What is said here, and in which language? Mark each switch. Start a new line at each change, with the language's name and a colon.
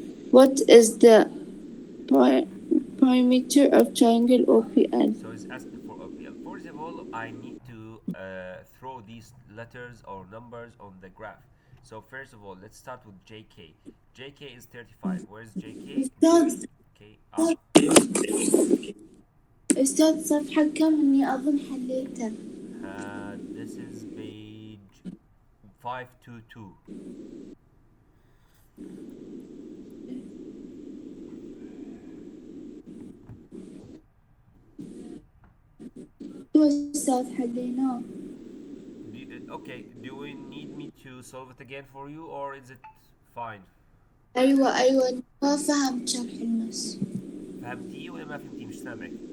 English: What is the perimeter of triangle OPL? So it's asking for OPL. First of all, I need to throw these letters or numbers on the graph. So first of all, let's start with JK. JK is 35. Where's JK?
Arabic: أستاذ
English: JK.
Arabic: أستاذ صفحة كم إني أظن حليتها.
English: This is page 522.
Arabic: أستاذ حليناه.
English: Okay, do we need me to solve it again for you or is it fine?
Arabic: أيوة ما فهمت شرح المس. فهمتيه ولا ما فهمتيه؟ مش سامعك.